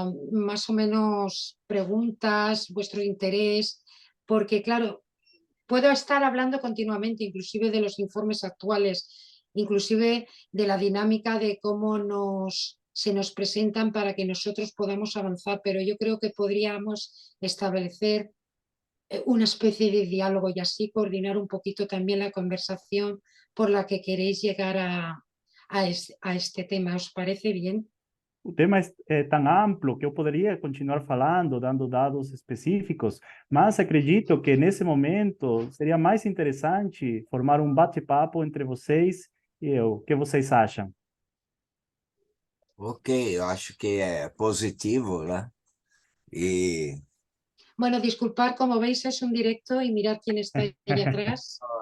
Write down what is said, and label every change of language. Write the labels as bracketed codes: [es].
[es] más o menos preguntas, vuestro interés, porque claro, puedo estar hablando continuamente, inclusive de los informes actuales, inclusive de la dinámica de cómo se nos presentan para que nosotros podamos avanzar, pero yo creo que podríamos establecer una especie de diálogo y así coordinar un poquito también la conversación por la que queréis llegar a este tema. ¿Os parece bien? [pt] O tema é tão amplo que eu poderia continuar falando, dando dados específicos, mas acredito que nesse momento seria mais interessante formar um bate-papo entre vocês e eu. O que vocês acham? Ok, eu acho que é positivo, né? E [es] Bueno, disculpad, como veis es un directo y mirad quién está ahí atrás.